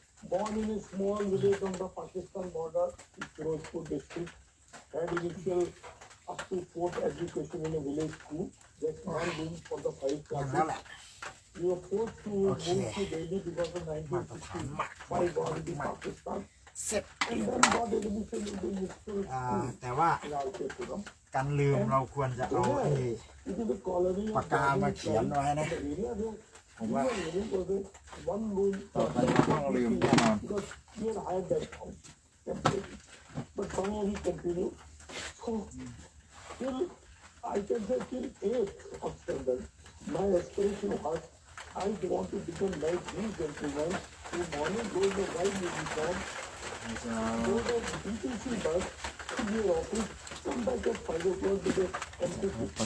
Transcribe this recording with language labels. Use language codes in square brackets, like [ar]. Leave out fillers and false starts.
[en] Born in a small village on the Pakistan border, Firozpur district, had initial up to 4th education in a village school, just one room for the 5 classes. We were forced to move to Delhi because of 1965 war in Pakistan. And then got admission into the school in Alkepuram. [th] การลืมเราควรจะเอาปากกามาเขียนไว้นะผมว่าต่อไปต้องลืมแน่นอน [en] But somehow we continue. So till I can say till 8th of standard, my aspiration was I want to become like these gentlemen who morning goes the white uniform, go to BTC bus to your office, come back at 5 o'clock to the MTC.